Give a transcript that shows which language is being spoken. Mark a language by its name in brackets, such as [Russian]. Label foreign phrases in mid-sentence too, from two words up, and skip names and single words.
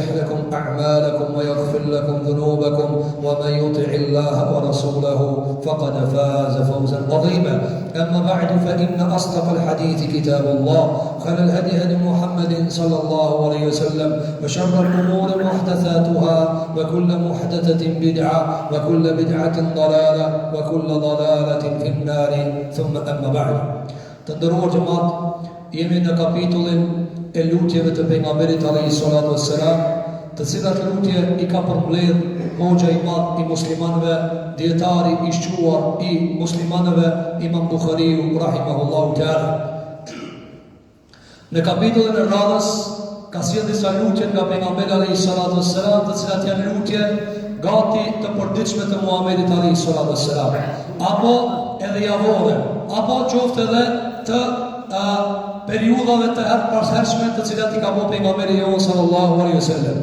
[Arabic] لكم أعمالكم ويغفر لكم ذنوبكم ومن يطع الله ورسوله فقد فاز فوزا عظيما أما بعد فإن أصدق الحديث كتاب الله خير الهدي هدي محمد صلى الله عليه وسلم وشر الأمور محدثاتها وكل محدثة بدعة وكل بدعة ضلالة وكل ضلالة في النار ثم أما بعد تندروا جماعة [Albanian] jemi në kapitullin e lutjeve të pejgamberit [Arabic] عليه الصلاة والسلام, [Albanian] të cilat lutje i ka përmbledh hoxha i madh i muslimanëve, dietari i shquar i muslimanëve, Imam Buhariu [Arabic] رحمه الله تعالى. [Albanian] Në kapitullin e radhës ka sjellë disa lutje nga pejgamberi [Arabic] عليه الصلاة والسلام, [Albanian] të cilat janë lutje gati të përditshme të Muhamedit [Arabic] عليه الصلاة والسلام, [Albanian] apo edhe javore, apo qoftë edhe të periudhave të hershme të cilat i ka bërë pejgamberi jon [Arabic] صلى الله عليه وسلم.